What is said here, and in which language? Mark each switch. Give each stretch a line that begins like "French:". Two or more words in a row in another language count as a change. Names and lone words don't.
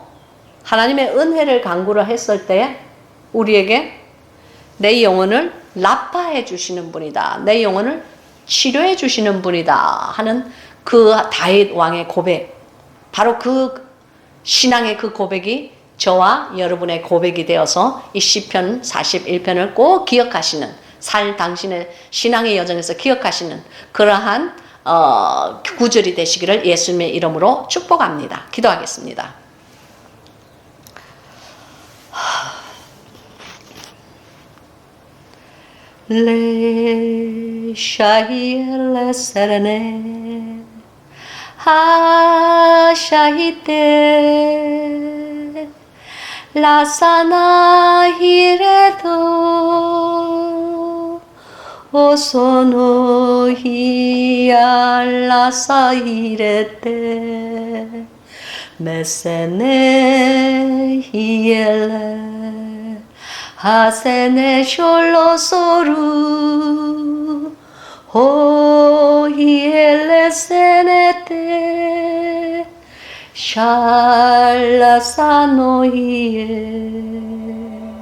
Korean: 하나님의 은혜를 간구를 했을 때에 우리에게 내 영혼을 라파해 주시는 분이다, 내 영혼을 치료해 주시는 분이다 하는 그 다윗 왕의 고백, 바로 그 신앙의 그 고백이 저와 여러분의 고백이 되어서 이 시편 41편을 꼭 기억하시는, 당신의 신앙의 여정에서 기억하시는 그러한 구절이 되시기를 예수님의 이름으로 축복합니다. 기도하겠습니다. Le shahir serene ha shahite la sana hiredo o sono hi la sairete mesene hiele 하세네 숄로소루 호히엘레세네테 샬라사노히에.